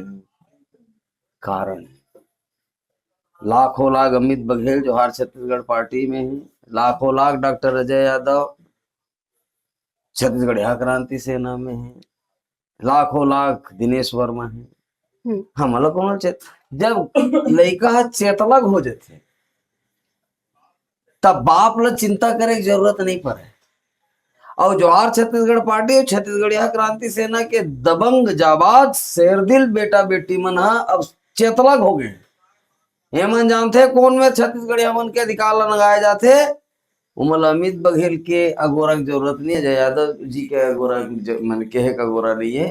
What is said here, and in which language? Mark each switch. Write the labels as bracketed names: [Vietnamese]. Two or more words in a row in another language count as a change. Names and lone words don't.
[Chhattisgarhi] कारण लाखों लाख अमित बघेल जोहार छत्तीसगढ़ पार्टी में है, लाखों लाख डॉक्टर अजय यादव छत्तीसगढ़ क्रांति सेना में है, लाखों लाख दिनेश वर्मा है। हमला कौन चेत जब लड़का चेतलग हो जाते तब बाप ला चिंता करे की जरूरत नहीं पड़े। और जोहार छत्तीसगढ़ पार्टी और छत्तीसगढ़ क्रांति सेना के दबंग जाबाज शेरदिल बेटा बेटी मन अब चेतलग हो गए। हेमन जानते कौन में छत्तीसगढ़ हमन के अधिकार ला लगाए जाते, उमल अमित बघेल के अगोरा की जरूरत नहीं है, जय यादव जी के अगोरा मन कहे का अगोरा नहीं है।